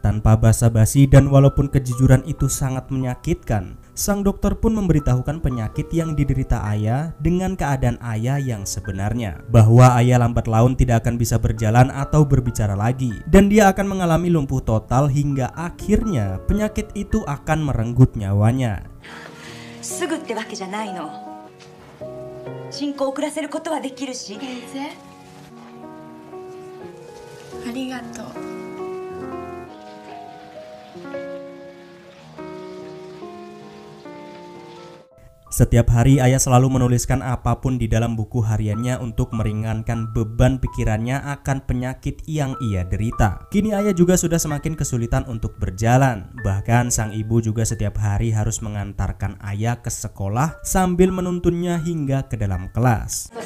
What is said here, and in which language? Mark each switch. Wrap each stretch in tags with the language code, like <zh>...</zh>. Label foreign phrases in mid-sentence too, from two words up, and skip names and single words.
<id>Tanpa basa-basi dan walaupun kejujuran itu sangat menyakitkan, sang dokter pun memberitahukan penyakit yang diderita Aya dengan keadaan Aya yang sebenarnya, bahwa Aya lambat laun tidak akan bisa berjalan atau berbicara lagi, dan dia akan mengalami lumpuh total hingga akhirnya penyakit itu akan merenggut nyawanya.</id> <ja>すぐってわけじゃないの。進行を遅らせることはできるし。先生、ありがとう。</ja> <id>Setiap hari Aya selalu menuliskan apapun di dalam buku hariannya untuk meringankan beban pikirannya akan penyakit yang ia derita. Kini Aya juga sudah semakin kesulitan untuk berjalan. Bahkan sang ibu juga setiap hari harus mengantarkan Aya ke sekolah sambil menuntunnya hingga ke dalam kelas.</id>